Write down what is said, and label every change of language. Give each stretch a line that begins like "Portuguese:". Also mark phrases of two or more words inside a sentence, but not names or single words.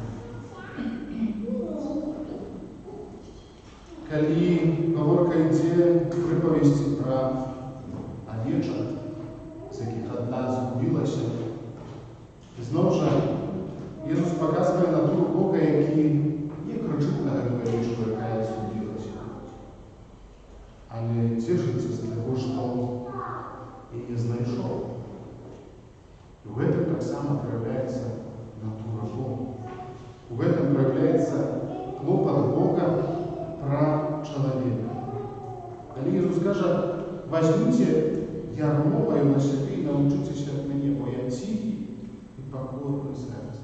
Ukrainian: Коли говорка йде приповісті про овечок, з яких одна згубилася, знову ж Ісус показує натуру Бога, який не кричить на эту овечку, яка згубилася, але тішиться з того, що її знайшов.
Russian: И в этом
Ukrainian: так само
Russian: проявляется натура Бога. В этом проявляется клопот Бога про человека. Коли Иисус скажет, возьмите ярмо мое на себе и научитесь от меня, бо я тихий и покорный сердцем.